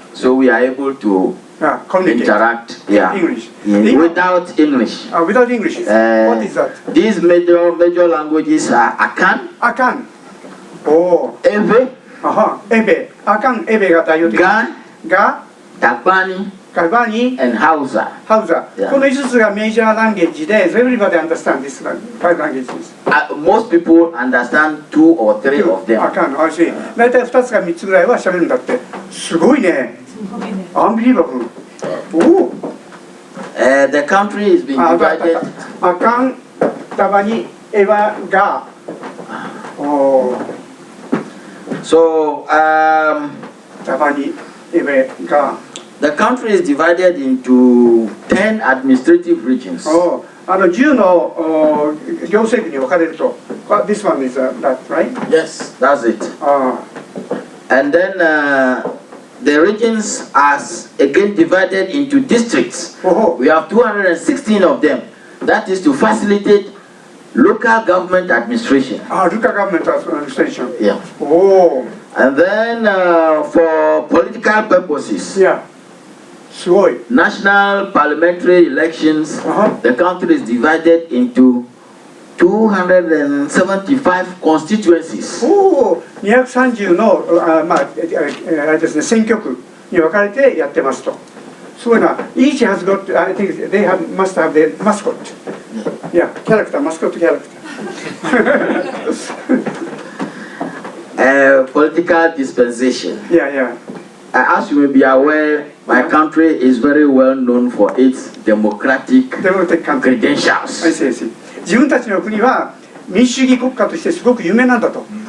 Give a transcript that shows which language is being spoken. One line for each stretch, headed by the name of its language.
English: So we are able to interact. Yeah. English. Without English. Without English. What is that? These major languages are Akan. Akan. Oh. Ewe. Ebe.
Japanese: Akan, Ebe が代表的。が
English: Dagbani. and Hausa. Hausa.
Japanese: この5つがメジャーランゲージで、
English: everybody understand this five languages. Most people understand 2 or 3 of them.
Japanese: だいたい2つか3つぐらいは喋るんだって。すごいね。
English: Unbelievable. The country is being divided. Akan, Tabani, Ewa, Ga. So, Tabani, Ewa, Ga. The country is divided into 10 administrative regions.
Japanese: 10の行政区に分かれると。
English: This one is that, right? Yes, that's it. And then the regions are again divided into districts. We have 216 of them. That is to facilitate local government administration. Local government administration. Yeah. And then for political purposes. Yeah. National parliamentary elections, the country is divided into 275 constituencies.
Japanese: 230の選挙区に分かれてやってますと。すごいな。
English: Each has got, I think they must have the mascot. Yeah, character, mascot character. Political dispensation. Yeah. As you may be aware, my country is very well known for its democratic credentials. I see.
Japanese: 自分たちの国は民主主義国家としてすごく有名なんだと。